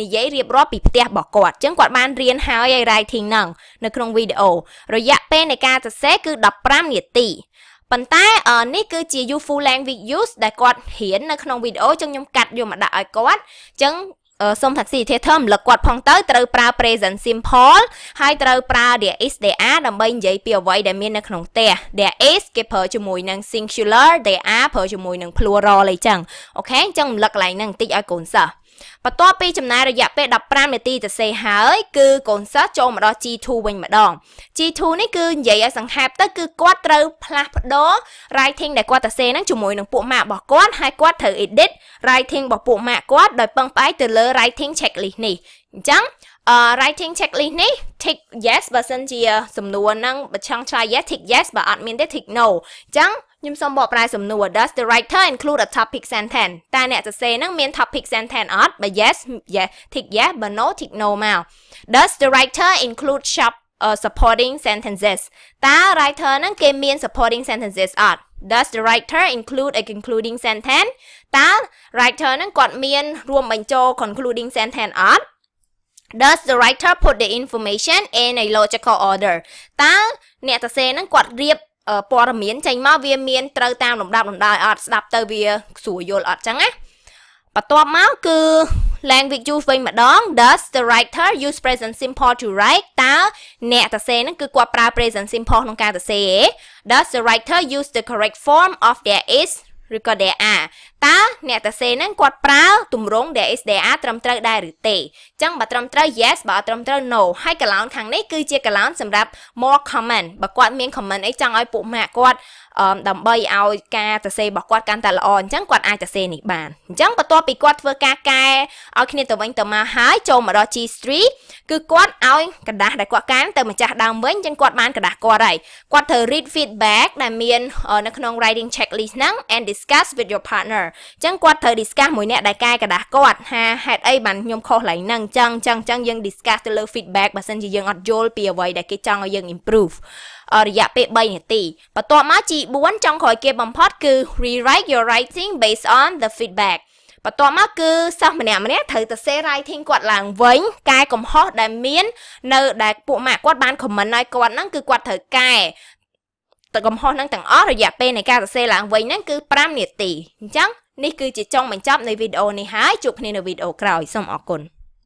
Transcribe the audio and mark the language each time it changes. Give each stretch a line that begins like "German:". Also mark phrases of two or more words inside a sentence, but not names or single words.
Khmer: យាយរៀបរាប់ពីផ្ទះរបស់គាត់អញ្ចឹងគាត់បានរៀនហើយឲ្យ writing ហ្នឹងនៅក្នុងវីដេអូរយៈពេលនៃការសរសេរគឺ15នាទីប៉ុន្តែនេះគឺជា
English: useful language use
Khmer: ដែលគាត់រៀននៅក្នុងវីដេអូអញ្ចឹងខ្ញុំកាត់យកមកដាក់ឲ្យគាត់អញ្ចឹងសូម facilitator រំលឹកគាត់ផងទៅត្រូវ ប្រើ
English: present simple
Khmer: ហើយត្រូវប្រើ
English: there is there are
Khmer: ដើម្បីនិយាយពីអ្វីដែលមាននៅក្នុងផ្ទះ
English: there is
Khmer: គេប្រើជាមួយនឹង singular
English: there are
Khmer: ប្រើជាមួយនឹង plural អីចឹងអូខេអញ្ចឹងរំលឹកកន្លែងហ្នឹងបន្តិចឲ្យកូនសិស្សបន្ទាប់ពីចំណាយរយៈពេល15នាទីទៅសេហើយគឺកូនសិស្សចូលមកដល់ G2 វិញម្ដង G2 នេះគឺនិយាយឲ្យសង្ខេបទៅគឺគាត់ត្រូវផ្លាស់ប្ដូរ writing ដែលគាត់ទៅ សេហ្នឹងជាមួយនឹងពួកម៉ាក់របស់គាត់ហើយគាត់ត្រូវ edit writing របស់ពួកម៉ាក់គាត់ដោយពឹងផ្អែកទៅលើ
English: writing checklist
Khmer: នេះអញ្ចឹង
English: writing checklist
Khmer: នេះ
English: tick yes
Khmer: បើសិនជាសំណួរហ្នឹងបើចង់ឆ្លើយ
English: yes tick yes
Khmer: បើអត់មានទេ
English: tick no
Khmer: អញ្ចឹងខ្ញុំសូមបកប្រែសំណួរ
English: Does the writer include a topic sentence
Khmer: តើអ្នកសរសេរហ្នឹងមាន
English: topic sentence
Khmer: អត់បើ
English: yes tick yes
Khmer: បើ
English: no tick no
Khmer: មក
English: Does the writer include supporting sentences
Khmer: តើ writer ហ្នឹងគេមាន
English: supporting sentences
Khmer: អត់
English: Does the writer include a concluding sentence
Khmer: តើ writer ហ្នឹងគាត់មានរួមបញ្ចូល
English: concluding sentence
Khmer: អត់
English: Does the writer put the information in a logical order
Khmer: តើអ្នកសរសេរហ្នឹងគាត់រៀបព័ត៌មានចេញមកវាមានត្រូវតាមលំដាប់លំដោយអត់ស្ដាប់ទៅវាស្រួលយល់អត់ចឹងណាបន្ទាប់មកគឺ
English: language use
Khmer: វិញម្ដង
English: Does the writer use present simple to write
Khmer: តើអ្នកសរសេរហ្នឹងគឺគាត់ប្រើ
English: present simple
Khmer: ក្នុងការសរសេរ
English: Does the writer use the correct form of there is
Khmer: ឬក៏
English: there are
Khmer: តើអ្នកសរសេរហ្នឹងគាត់ប្រើទម្រង់
English: there is there are
Khmer: ត្រឹមត្រូវដែរឬទេអញ្ចឹងបើត្រឹមត្រូវ yes បើអត់ត្រឹមត្រូវ no ហើយកន្លោនខាងនេះគឺជាកន្លោនសម្រាប់
English: more comment
Khmer: បើគាត់មាន comment អីចង់ឲ្យពួកម៉ាក់គាត់ដើម្បីឲ្យការសរសេររបស់គាត់កាន់តែល្អអញ្ចឹងគាត់អាចសរសេរនេះបានអញ្ចឹងបន្ទាប់ពីគាត់ ធ្វើការកែឲ្យគ្នាទៅវិញទៅមកហើយចូលមកដល់ G3 គឺគាត់ឲ្យកระดาษដែលគាត់កែទៅម្ចាស់ដើមវិញអញ្ចឹងគាត់បានកระดาษគាត់ហើយគាត់ត្រូវ
English: read feedback
Khmer: ដែលមាននៅក្នុង
English: writing checklist
Khmer: ហ្នឹង
English: and discuss with your partner
Khmer: អញ្ចឹងគាត់ត្រូវ discuss មួយអ្នកដែលកែกระดาษគាត់ហេតុអីបានខ្ញុំខុសឡើងហ្នឹងអញ្ចឹងយើង discuss ទៅលើ feedback បើសិនជាយើងអត់យល់ពីអ្វីដែលគេចង់ឲ្យយើង improve រយៈពេល3នាទីបន្ទាប់មក G4 ចុងក្រោយគេបំផុតគឺ
English: rewrite your writing based on the feedback
Khmer: បន្ទាប់មកគឺសិស្សម្នាក់ត្រូវទៅ
English: say writing
Khmer: គាត់ឡើងវិញកែកំហុសដែលមាននៅដែលពួកម៉ាក់គាត់បាន comment ឲ្យគាត់ហ្នឹងគឺគាត់ត្រូវកែតែកំហុសហ្នឹងទាំងអស់រយៈពេលនៃការសរសេរឡើងវិញហ្នឹងគឺ5នាទីអញ្ចឹងនេះគឺជាចុងបញ្ចប់នៃវីដេអូនេះហើយជួបគ្នានៅវីដេអូក្រោយសូមអរគុណ